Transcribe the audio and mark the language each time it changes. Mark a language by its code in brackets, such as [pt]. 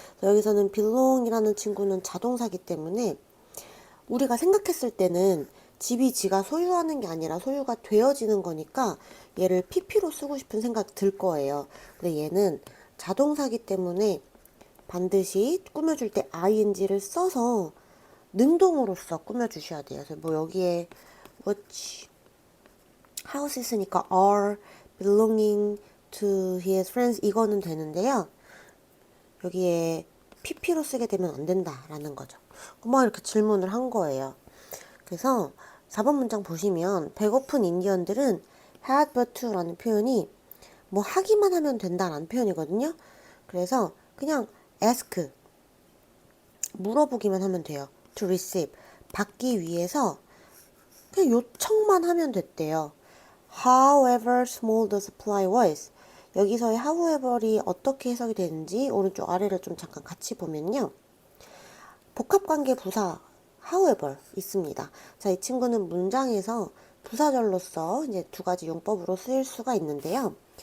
[ko] 여기서는 belong이라는 친구는 자동사기 때문에 우리가 생각했을 때는 집이 지가 소유하는 게 아니라 소유가 되어지는 거니까 얘를 pp로 쓰고 싶은 생각 들 거예요. 근데 얘는 자동사기 때문에 반드시 꾸며줄 때 ing를 써서 능동으로서 꾸며주셔야 돼요. 그래서 뭐 여기에 [en] which house [ko] 있으니까 [en] are belonging to his friends [ko] 이거는 되는데요. 여기에 pp로 쓰게 되면 안 된다라는 거죠. 막 이렇게 질문을 한 거예요. 그래서 4번 문장 보시면 배고픈 인디언들은 [en] had but to [ko] 라는 표현이 뭐 하기만 하면 된다라는 표현이거든요. 그래서 그냥 ask 물어보기만 하면 돼요. [en] to receive [ko] 받기 위해서 그냥 요청만 하면 됐대요. [en] However small the supply was. [ko] 여기서의 however이 어떻게 해석이 되는지 오른쪽 아래를 좀 잠깐 같이 보면요. 복합관계 부사 however 있습니다. 자, 이 친구는 문장에서 부사절로서 이제 두 가지 용법으로 쓰일 수가 있는데요.